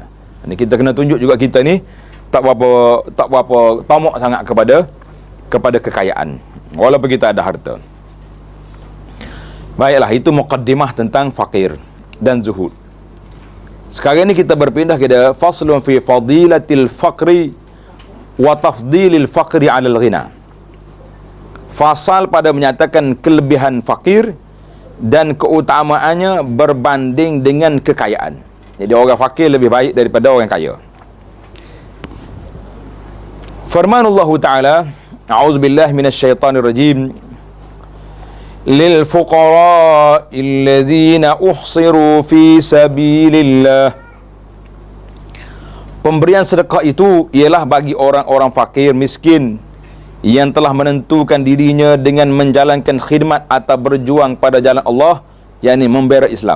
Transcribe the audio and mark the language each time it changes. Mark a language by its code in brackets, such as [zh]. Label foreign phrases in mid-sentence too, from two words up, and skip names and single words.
[ms] Ini kita kena tunjuk juga kita ni tak berapa tamak sangat kepada kekayaan, walaupun kita ada harta. Baiklah, itu muqaddimah tentang fakir dan zuhud. Sekarang ni kita berpindah kepada [ar] فصل في فضيلة الفقر وتفضيل الفقر على الغنى. [ms] Fasal pada menyatakan kelebihan fakir dan keutamaannya berbanding dengan kekayaan. Jadi orang fakir lebih baik daripada orang kaya. Firmanullah Ta'ala, [ar] أعوذ بالله من الشيطان الرجيم, للفقراء الذين أحصروا في سبيل الله. [ms] Pemberian sedekah itu ialah bagi orang-orang fakir miskin yang telah menentukan dirinya dengan menjalankan khidmat atau berjuang pada jalan Allah, yakni membela Islam.